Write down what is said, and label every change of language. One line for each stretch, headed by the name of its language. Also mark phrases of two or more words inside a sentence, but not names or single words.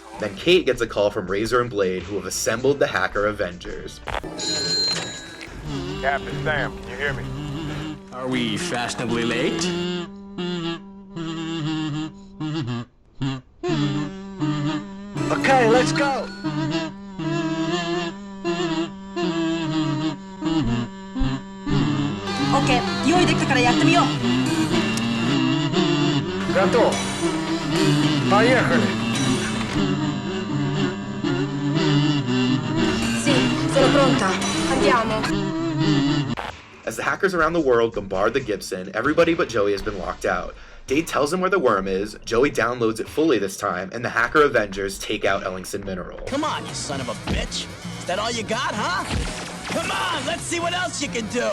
English: Then Kate gets a call from Razor and Blade, who have assembled the Hacker Avengers. Captain Sam, can you hear me? Are we fashionably late? Okay, let's go.
Japanese: OK、用意できたからやってみよう。
Russian: Gato. Поехали.
Italian: Sì, sono pronta. Andiamo.
English: As the hackers around the world bombard the Gibson, everybody but Joey has been locked out. Dade tells him where the worm is, Joey downloads it fully this time, and the Hacker Avengers take out Ellingson Mineral. Come on, you son of a bitch. Is that all you got, huh? Come on, let's see what else you can do.